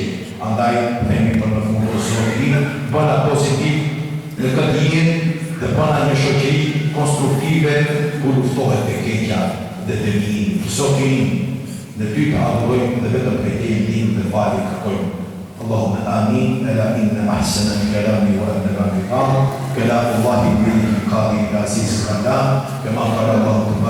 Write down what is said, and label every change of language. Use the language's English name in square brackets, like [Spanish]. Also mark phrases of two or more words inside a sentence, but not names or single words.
[Albanian] Andaj, themi për në fund të zotit, bëna pozitiv në këtë jetë dhe bëna një shoqëri konstruktive ku luftohet e keqja dhe dëmimi. Zotin, në ty të adhurojmë dhe vetëm prej teje ndihmë dhe falje kërkojmë. [Arabic] اللهم آمين. ألا إن أحسن الكلام وأبلغ النظام كلام الله الذي قال العزيز الكلام كما قال الله